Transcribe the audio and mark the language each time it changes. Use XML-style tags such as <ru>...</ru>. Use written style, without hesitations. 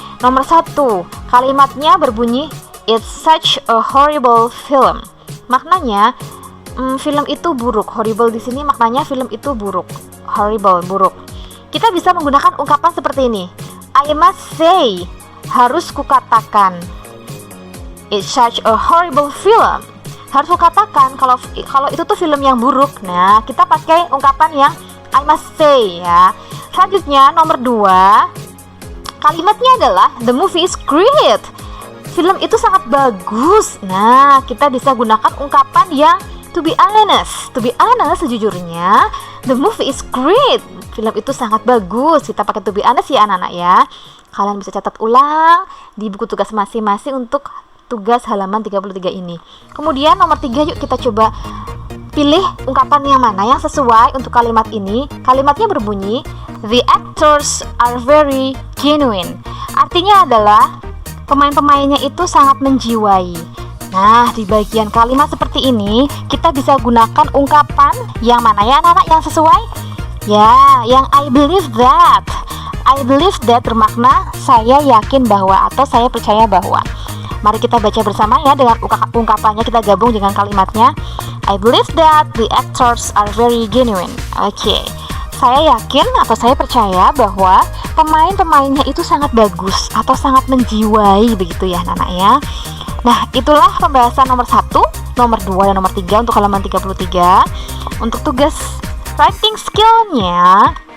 <id>Nomor 1, kalimatnya berbunyi</id> <en>it's such a horrible film.</en> <id>Maknanya film itu buruk. Horrible di sini maknanya film itu buruk. Horrible, buruk. Kita bisa menggunakan ungkapan seperti ini.</id> <en>I must say,</en> <id>harus kukatakan.</id> <en>It's such a horrible film.</en> <id>Harus kukatakan kalau itu tuh film yang buruk. Nah, kita pakai ungkapan yang</id> <en>I must say</en> <id>ya. Selanjutnya nomor 2, kalimatnya adalah</id> <en>the movie is great.</en> <id>Film itu sangat bagus. Nah, kita bisa gunakan ungkapan yang</id> <en>to be honest. To be honest,</en> <id>sejujurnya</id> <en>the movie is great.</en> <id>Film itu sangat bagus. Kita pakai to be honest ya anak-anak ya. Kalian bisa catat ulang di buku tugas masing-masing untuk tugas halaman 33 ini. Kemudian nomor 3, yuk kita coba pilih ungkapan yang mana yang sesuai untuk kalimat ini. Kalimatnya berbunyi</id> <en>the actors are very genuine.</en> <id>Artinya adalah pemain-pemainnya itu sangat menjiwai. Nah, di bagian kalimat seperti ini kita bisa gunakan ungkapan yang mana ya anak-anak yang sesuai? Ya, yang</id> <en>I believe that. I believe that</en> <id>bermakna saya yakin bahwa atau saya percaya bahwa. Mari kita baca bersama ya dengan ungkapannya, kita gabung dengan kalimatnya.</id> <en>I believe that the actors are very genuine. Oke.</en> <id>Saya yakin atau saya percaya bahwa pemain-pemainnya itu sangat bagus atau sangat menjiwai begitu ya anak-anak ya. Nah, itulah pembahasan nomor 1, nomor 2 dan nomor 3 untuk halaman 33. Untuk tugas writing skill-nya.</id>